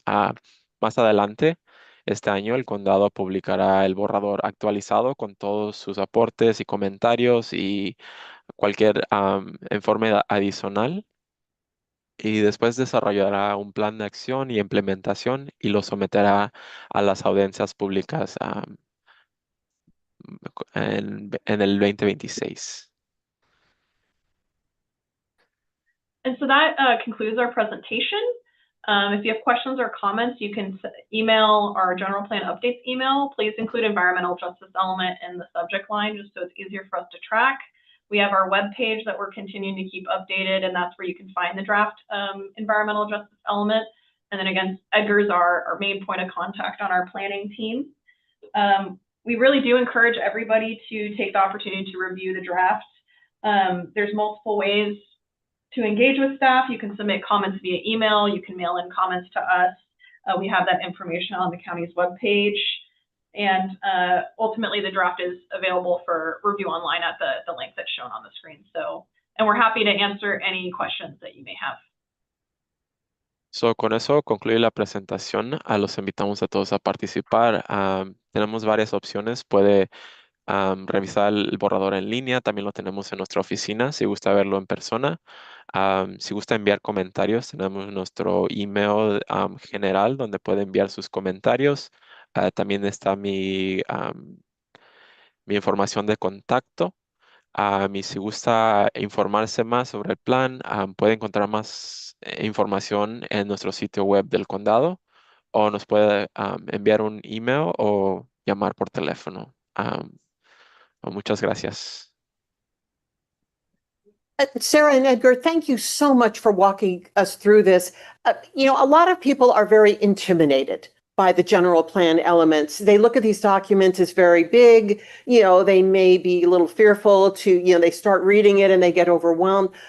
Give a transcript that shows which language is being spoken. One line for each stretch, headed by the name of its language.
Spanish: Más adelante, este año, el condado publicará el borrador actualizado con todos sus aportes y comentarios y cualquier informe adicional. Y después desarrollará un plan de acción y implementación y lo someterá a las audiencias públicas en el 2026.
English: And so that concludes our presentation. If you have questions or comments, you can email our general plan updates email. Please include environmental justice element in the subject line, just so it's easier for us to track. We have our webpage that we're continuing to keep updated, and that's where you can find the draft environmental justice element. And then again, Edgar's our main point of contact on our planning team. We really do encourage everybody to take the opportunity to review the draft. There's multiple ways to engage with staff. You can submit comments via email. You can mail in comments to us. We have that information on the county's webpage. And ultimately, the draft is available for review online at the link that's shown on the screen. And we're happy to answer any questions that you may have.
Spanish: Con eso concluye la presentación. Los invitamos a todos a participar. Tenemos varias opciones. Puede revisar el borrador en línea. También lo tenemos en nuestra oficina si gusta verlo en persona. Si gusta enviar comentarios, tenemos nuestro email general donde puede enviar sus comentarios. También está mi información de contacto. Y si gusta informarse más sobre el plan, puede encontrar más información en nuestro sitio web del condado o nos puede enviar un email o llamar por teléfono. Muchas gracias.
English: Sarah and Edgar, thank you so much for walking us through this. A lot of people are very intimidated by the general plan elements. They look at these documents as very big. They may be a little fearful they start reading it and they get overwhelmed.